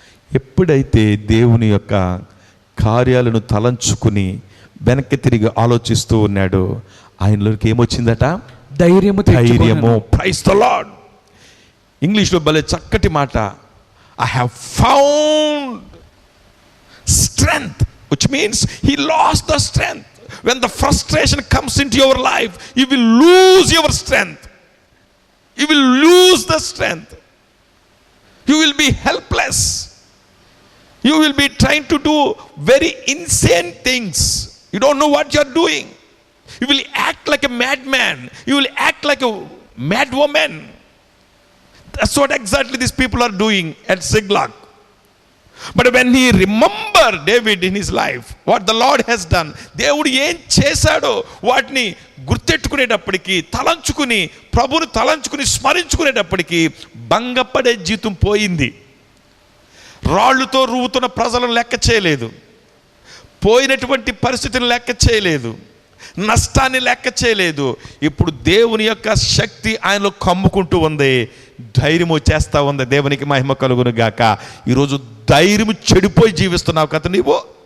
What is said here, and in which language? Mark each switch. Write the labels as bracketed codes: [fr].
[te] ఎప్పుడైతే దేవుని యొక్క కార్యాలను తలంచుకుని వెనక్కి తిరిగి ఆలోచిస్తూ ఉన్నాడు, ఆయనలోకి ఏమొచ్చిందట? [en] ధైర్యము. Praise the Lord. [te] ఇంగ్లీష్లో భలే చక్కటి మాట, [en] I have found strength, which means he lost the strength. When the frustration comes into your life, you will lose your strength. You will lose the strength. You will be helpless. You will be trying to do very insane things. You don't know what you are doing. You will act like a madman. You will act like a mad woman. That's what exactly these people are doing at Ziklag. But when he remembered David in his life, what the Lord has done, [te] దేవుడు ఏం చేశాడో వాటిని గుర్తెట్టుకునేటప్పటికీ, తలంచుకుని, ప్రభువుని తలంచుకుని స్మరించుకునేటప్పటికీ భంగపడే జీవితం పోయింది. రాళ్ళుతో రువ్వుతున్న ప్రజలను లెక్క చేయలేదు, పోయినటువంటి పరిస్థితిని లెక్క చేయలేదు, నష్టాన్ని లెక్క చేయలేదు. ఇప్పుడు దేవుని యొక్క శక్తి ఆయనలో కమ్ముకుంటూ ఉంది, ధైర్యము చేస్తూ ఉంది. దేవునికి మహిమ కలుగును గాక. ఈరోజు ధైర్యము చెడిపోయి జీవిస్తున్నావు కదా నీవు.